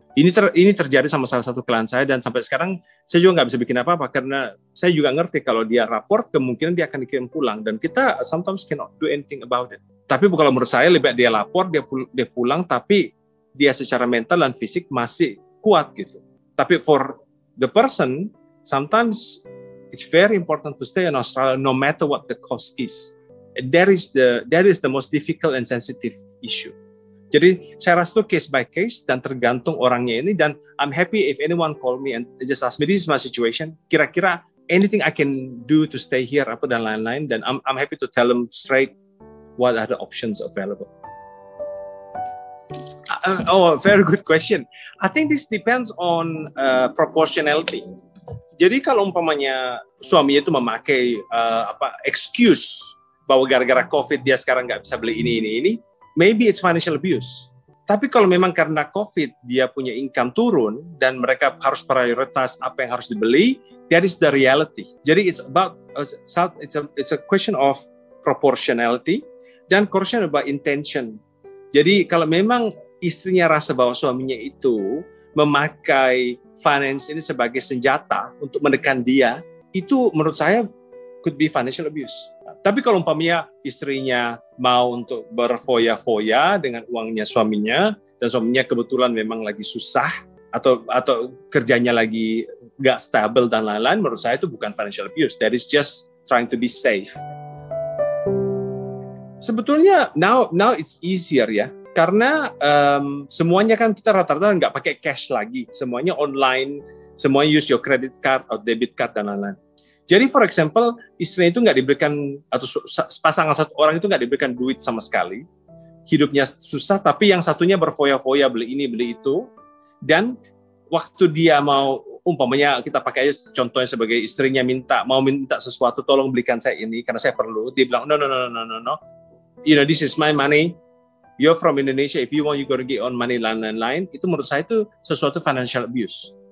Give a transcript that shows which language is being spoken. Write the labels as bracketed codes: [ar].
[id] Ini terjadi sama salah satu klien saya, dan sampai sekarang saya juga nggak bisa bikin apa-apa karena saya juga ngerti kalau dia raport kemungkinan dia akan dikirim pulang, dan kita [en] sometimes cannot do anything about it. [id] Tapi kalau menurut saya lebih baik dia lapor, dia pulang, tapi dia secara mental dan fisik masih kuat gitu. Tapi [en] for the person, sometimes it's very important to stay in Australia no matter what the cost is. That is the most difficult and sensitive issue. [id] Jadi saya rasa itu case by case dan tergantung orangnya ini, dan [en] I'm happy if anyone call me and just ask me, this is my situation, [id] kira-kira [en] anything I can do to stay here [id] apa dan lain-lain, dan [en] I'm happy to tell them straight what are the options available. Very good question. I think this depends on proportionality. [id] Jadi kalau umpamanya suaminya itu memakai excuse bahwa gara-gara COVID dia sekarang nggak bisa beli ini, [en] maybe it's financial abuse. [id] Tapi kalau memang karena COVID dia punya income turun dan mereka harus prioritas apa yang harus dibeli, [en] that is the reality. [id] Jadi [en] it's a question of proportionality [id] dan [en] question about intention. [id] Jadi kalau memang istrinya rasa bahwa suaminya itu memakai finance ini sebagai senjata untuk menekan dia, itu menurut saya [en] could be financial abuse. [id] Tapi kalau umpamanya istrinya mau untuk berfoya-foya dengan uangnya suaminya, dan suaminya kebetulan memang lagi susah atau kerjanya lagi nggak stabil dan lain-lain, menurut saya itu bukan financial abuse. [en] That is just trying to be safe. [id] Sebetulnya [en] now it's easier [id] ya, karena semuanya kan kita rata-rata nggak pakai cash lagi, semuanya online, semuanya [en] use your credit card [id] atau debit card dan lain-lain. Jadi [en] for example, [id] istrinya itu nggak diberikan, atau pasangan satu orang itu nggak diberikan duit sama sekali, hidupnya susah, tapi yang satunya berfoya-foya beli ini beli itu, dan waktu dia mau, umpamanya kita pakai aja contohnya sebagai istrinya mau minta sesuatu, tolong belikan saya ini karena saya perlu, dia bilang [en] no, you know, this is my money, you're from Indonesia, if you want you gotta get on money, [id] lain-lain, itu menurut saya itu sesuatu financial abuse.